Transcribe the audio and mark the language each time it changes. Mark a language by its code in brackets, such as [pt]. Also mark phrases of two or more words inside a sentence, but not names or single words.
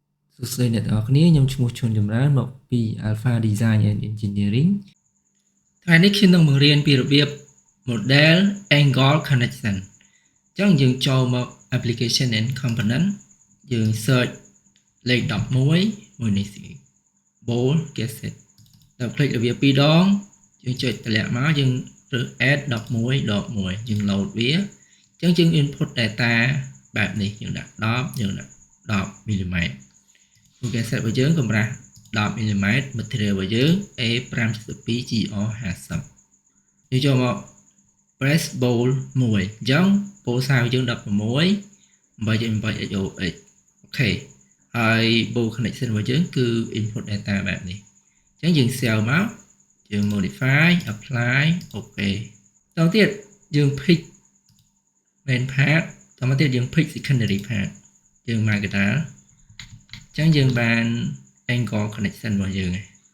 [km] សួស្តីអ្នកទាំងអស់គ្នាខ្ញុំឈ្មោះឈុនចម្រើនមកពី Alpha Design and Engineering ថ្ងៃនេះខ្ញុំនឹងបង្រៀនពីរបៀប [en] model angle connection [km] អញ្ចឹងយើងចូលមក [en] application and component [km] យើង search លេខ 11មួយនេះ [en] bold cassette [km] ដល់คลิกរបៀប2ដងយើងចុចតម្លាក់មកយើងរើស add 11 ដក 1 យើង load វាអ ញ្ចឹងយើង [en] input data [km] បែបនេះយើងដាក់10យើងដាក់10 [en] mm cassette [km] របស់យើងកម្រាស់10 mm material របស់យើង A5.2 GR50 យើងចូលមក [en] press bold [km] 1អញ្ចឹង [en] bold size [km] យើង16 8.8 XOX អូខេហើយ [en] bold connection [km] របស់យើងគឺ [en] input data [km] បែបនេះអញ្ចឹងយើង save មកយើង [en] modify apply [km] អូខេតទៅទៀតយើង [en] pick main part [km] តមកទៀតយើង [en] pick secondary part [km] យើង mark កណ្ដាលអញ្ចឹងយើងបាន [en] angle connection [km] របស់យើង